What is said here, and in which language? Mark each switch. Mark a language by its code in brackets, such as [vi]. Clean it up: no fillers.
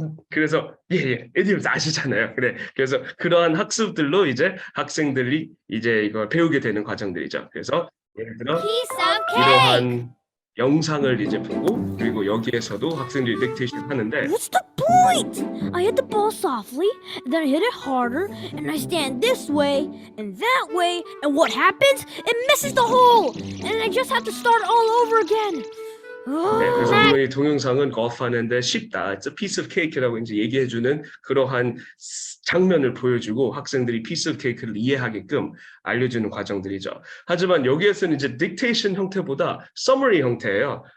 [ko] 그래서 idioms 아시잖아요. 그래서 그러한 학습들로 이제 학생들이 이제 이걸 배우게 되는 과정들이죠. 그래서 예를 들어 이러한 영상을 이제 보고 그리고 여기에서도 학생들이 딕테이션 하는데 [en] What's the point? I hit the ball softly, then I hit it harder, and I stand this way and that way, and what happens? It misses the hole, and I just have to start all over again. [ko] 네, 그래서 물론 이 동영상은 golf하는데 쉽다. [en] It's a piece of cake [ko] 라고 이제 얘기해주는 그러한 장면을 보여주고 학생들이 piece of cake를 이해하게끔 알려주는 과정들이죠. 하지만 여기에서는 이제 dictation 형태보다 summary 형태예요.